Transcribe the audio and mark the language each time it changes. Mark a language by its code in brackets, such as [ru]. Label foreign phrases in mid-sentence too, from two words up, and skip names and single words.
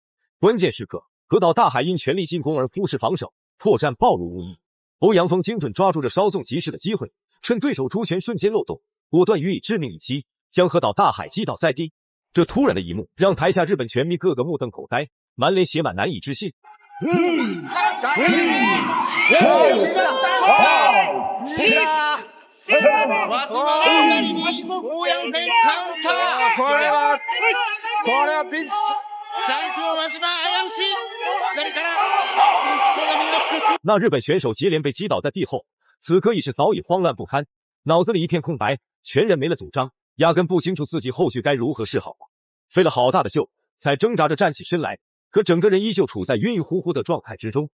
[zh] 关键时刻，河岛大海因全力进攻而忽视防守，破绽暴露无遗。欧阳锋精准抓住这稍纵即逝的机会，趁对手出拳瞬间漏洞，果断予以致命一击，将河岛大海击倒在地。这突然的一幕让台下日本拳迷个个目瞪口呆，满脸写满难以置信。 [ja] これはピンチ。チャンピオン輪島危うし。左から [zh] 那日本选手接连被击倒在地后，此刻已是早已慌乱不堪，脑子里一片空白，全然没了主张，压根不清楚自己后续该如何是好。费了好大的劲，才挣扎着站起身来，可整个人依旧处在晕晕乎乎的状态之中。